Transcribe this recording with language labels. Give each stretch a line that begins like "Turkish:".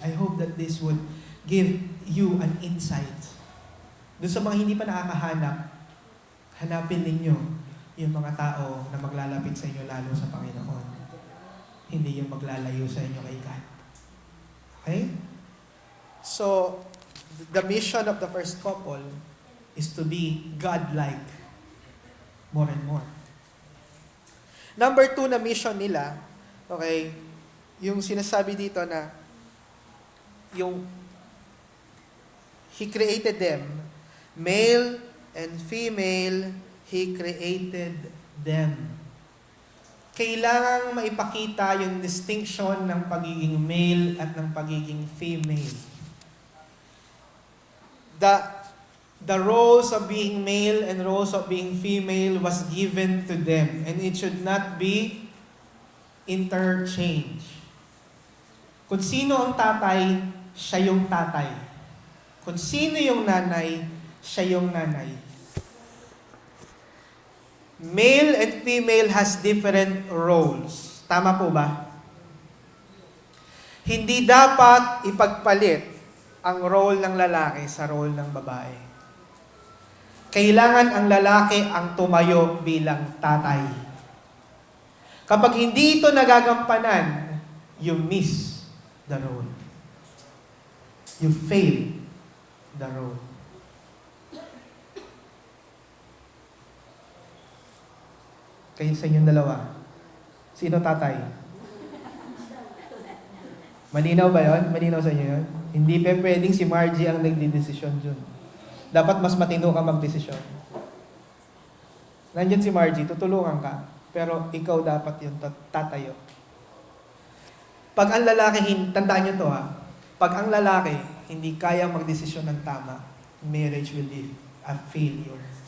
English: I hope that this would give you an insight.
Filipino: Doon sa mga hindi pa nakakahanap, hanapin ninyo yung mga tao na maglalapit sa inyo lalo sa Panginoon. Hindi yung maglalayo sa inyo kay God. Okay?
English: So, the mission of the first couple is to be God-like more and more. Number 2 na mission nila, okay,
Filipino: yung sinasabi dito na
English: He created them, male and female, He created them.
Filipino: Kailangang maipakita yung distinction ng pagiging male at ng pagiging female.
English: The roles of being male and roles of being female was given to them, and it should not be interchanged.
Filipino: Kung sino ang tatay, siya yung tatay. Kung sino yung nanay, siya yung nanay.
English: Male and female has different roles.
Filipino: Tama po ba? Hindi dapat ipagpalit ang role ng lalaki sa role ng babae. Kailangan ang lalaki ang tumayo bilang tatay. Kapag hindi ito nagagampanan,
English: you miss the role. You fail the role.
Filipino: Kayo sa inyong dalawa. Sino tatay? Malinaw ba yun? Malinaw sa inyo yun? Hindi pa pwedeng si Margie ang nagdidesisyon dyan. Dapat mas matino ka magdesisyon. Nandyan si Margie, tutulungan ka. Pero ikaw dapat yung tatayo. Pag ang lalaki, tandaan nyo to ha, pag ang lalaki hindi kaya magdesisyon ng tama,
English: marriage will be a failure.